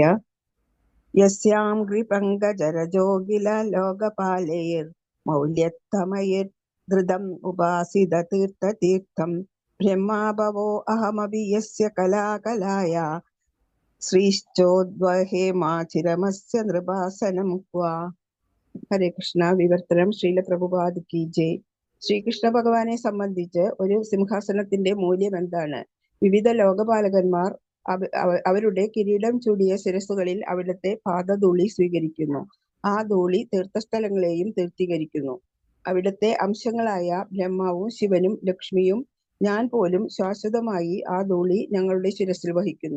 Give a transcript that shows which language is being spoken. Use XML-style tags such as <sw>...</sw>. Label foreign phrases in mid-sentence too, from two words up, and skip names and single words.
<sa>यस्यां कृपङ्कजरजोगिललोकपालैर्मौल्यत्तमैर्धृतम् उपासिततीर्थतीर्थं ब्रह्मा भवो अहमपि यस्य कलाकलाया श्रीश्चोद्वहेमाचिरमस्य नृपासनं क्व. ഹരേ കൃഷ്ണ.</sa> <ml>വിവർത്തനം.</ml> <hi>श्रील प्रभुपाद की जय.</hi> <ml>ശ്രീകൃഷ്ണ ഭഗവാനെ സംബന്ധിച്ച് ഒരു സിംഹാസനത്തിന്റെ മൂല്യം എന്താണ്? വിവിധ ലോകപാലകന്മാർ അവരുടെ കിരീടം ചൂടിയ ശിരസ്സുകളിൽ അവിടുത്തെ പാദധൂളി സ്വീകരിക്കുന്നു. ആ ധൂളി തീർത്ഥസ്ഥലങ്ങളെയും തീർത്ഥീകരിക്കുന്നു. അവിടുത്തെ അംശങ്ങളായ ബ്രഹ്മാവും ശിവനും ലക്ഷ്മിയും ഞാൻ പോലും ശാശ്വതമായി ആ ധൂളി ഞങ്ങളുടെ ശിരസിൽ വഹിക്കുന്നു.</ml>